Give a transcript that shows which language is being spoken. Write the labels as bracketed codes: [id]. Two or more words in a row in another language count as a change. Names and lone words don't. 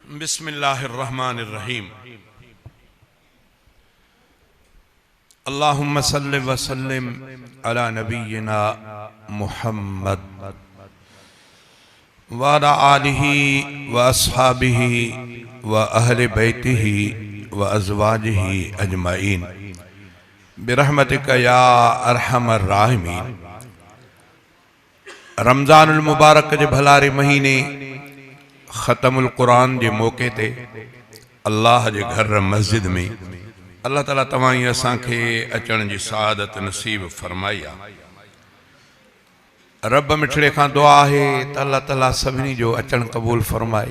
[ar] بسم الله الرحمن الرحيم. اللهم صل وسلم على نبينا محمد وعلى آله وأصحابه وأهل بيته وأزواجه أجمعين برحمتك يا أرحم الراحمين. [sd] रमज़ानुल मुबारक जे भलारे महीने ख़तमुल क़ुरान जे मौके ते अल्लाह जे घर मस्जिद में अल्लाह ताला तवाई असांखे अचण जी सादत नसीब फरमाई आहे। रब मिठड़े खां दुआ है त अल्लाह ताला सभिनी जो अचण क़बूल फरमाए।